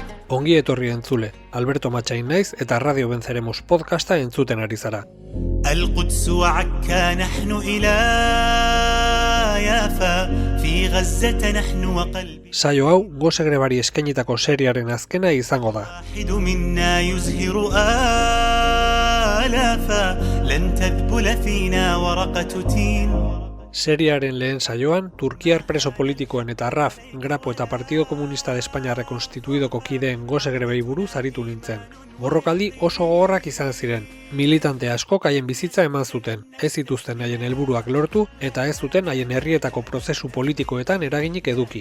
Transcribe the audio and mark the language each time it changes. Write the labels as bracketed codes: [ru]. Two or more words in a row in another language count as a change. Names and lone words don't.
[eu] Ongi etorri entzule, Alberto Matxain naiz eta Radio Venceremos podcasta entzuten ari zara. [ar] القدس وعكا نحن إلى يافا في غزة نحن وقلب [eu] Saio hau Gose Grebari eskainitako seriaren azkena izango da. [ar] واحد منا يزهر آلافا لن تذبل فينا ورقة تين. [eu] Seriaren lehen saioan, Turkiar preso politikoen eta RAF, Grapo eta Partido Comunista de España rekonstituidoko kideen Gose Grebei buruz aritu nintzen. Borrokaldi oso gogorrak izan ziren. Militante askok haien bizitza eman zuten, ez zituzten haien helburuak lortu eta ez zuten haien herrietako prozesu politikoetan eraginik eduki.